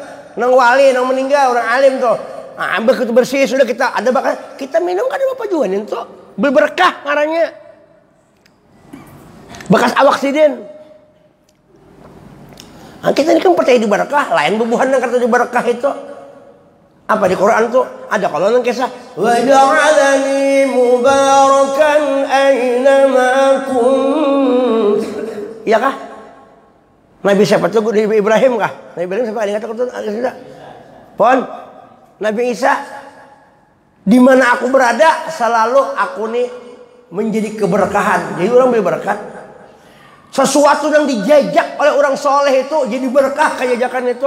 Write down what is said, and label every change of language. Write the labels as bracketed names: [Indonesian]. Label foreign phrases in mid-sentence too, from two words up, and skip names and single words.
[Banjar] Nang wali nang meninggal orang alim tuh. Nah, ambil itu bersih sudah kita ada bakas kita minum kan ada apa juga nih tuh berberkah ngarannya. Bekas awak sidin. Nah, kita ini kan percaya di barakah lain bubuhan yang kata di barakah itu. Apa di Quran tuh ada kalau nang kisah [Arabic] وجعلني مباركا أين كنت. [Banjar] Iya kah? Nabi siapa tuh? Nabi Ibrahim kah? Nabi Ibrahim siapa? Ingat aku tuh ada. Pon, Nabi Isa, di mana aku berada selalu aku nih menjadi keberkahan. Jadi orang beri berkat. Sesuatu yang dijajak oleh orang soleh itu jadi berkah kejajakan itu.